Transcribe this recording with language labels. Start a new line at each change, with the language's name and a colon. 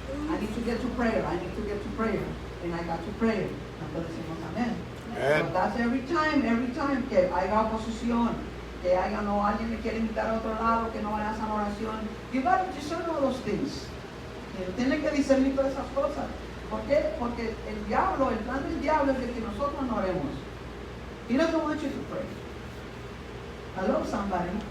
English: I need to get to prayer, and I got to pray.
Spanish: Entonces decimos amén.
English: So that's every time
Spanish: que haya oposición, que haya alguien me quiere invitar a otro lado, que no vayas a la oración.
English: You got to discern all those things.
Spanish: Tiene que discernir todas esas cosas. ¿Por qué? Porque el plan del diablo es de que nosotros no oremos.
English: He doesn't want you to pray. Hello, somebody.